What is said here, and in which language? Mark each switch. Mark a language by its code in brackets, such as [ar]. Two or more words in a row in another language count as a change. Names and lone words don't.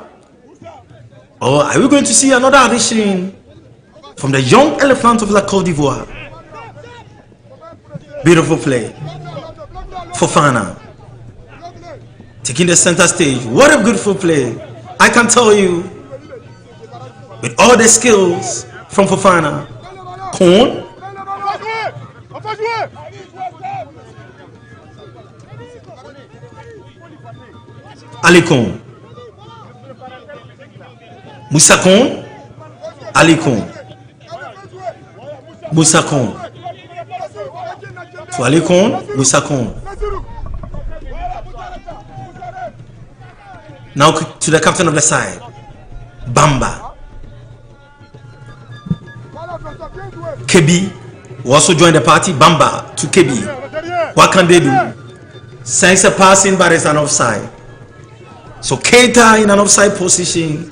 [en] Or are we going to see another addition from the young elephant of La Cote d'Ivoire? Beautiful play. Fofana taking the center stage. What a beautiful play. I can tell you, with all the skills from Fofana. Cote. Ali Cote. Moussa Cote. Ali Cote. Moussa Cote. To Ali Cote. Moussa Cote. Now to the captain of the side, Bamba. Kebi will also join the party. Bamba to Kebi. What can they do? Sends a pass in, but it's an offside. So Keita in an offside position.